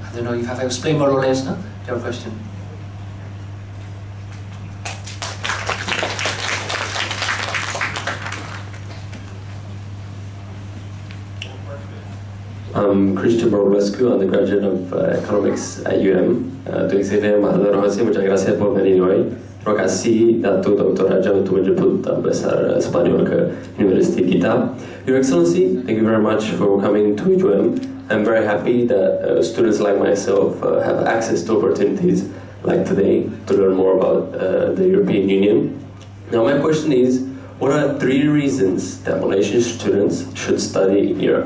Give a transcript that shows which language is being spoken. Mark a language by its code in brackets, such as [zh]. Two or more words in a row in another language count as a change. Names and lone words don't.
[en] I don't know if I've explained more or less your question. I'm Christian Barbulescu, undergraduate of economics at UM. [es] Tu Excellency, Rajah, muchas gracias por venir hoy. [ms] Terima kasih Dato Dr. Rajah untuk menjemput besar Spanyol ke Universiti kita. [en] Your Excellency, thank you very much for coming to UM. I'm very happy that students like myself have access to opportunities like today to learn more about the European Union. Now my question is, what are 3 reasons that Malaysian students should study in Europe?